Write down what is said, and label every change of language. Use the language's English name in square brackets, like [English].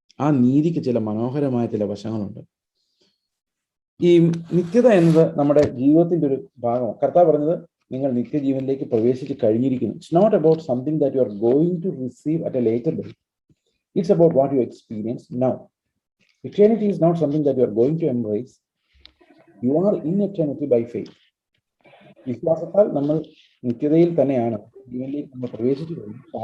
[Malayalam] ആ നീതിക്ക് ചില മനോഹരമായ ചില വശങ്ങളുണ്ട്. ഈ നിത്യത എന്നത് നമ്മുടെ ജീവിതത്തിന്റെ ഒരു ഭാഗമാണ്. കർത്താവ് പറഞ്ഞത് നിങ്ങൾ നിത്യജീവനിലേക്ക് പ്രവേശിച്ച് കഴിഞ്ഞിരിക്കുന്നു. [English] It's not about something that you are going to receive at a later date. It's about what you experience now. Eternity is not something that you are going to embrace. You are in eternity by faith. [Malayalam] വിശ്വാസത്താൽ നമ്മൾ നിത്യതയിൽ തന്നെയാണ്, ജീവനിലേക്ക് നമ്മൾ പ്രവേശിച്ചു കഴിഞ്ഞു.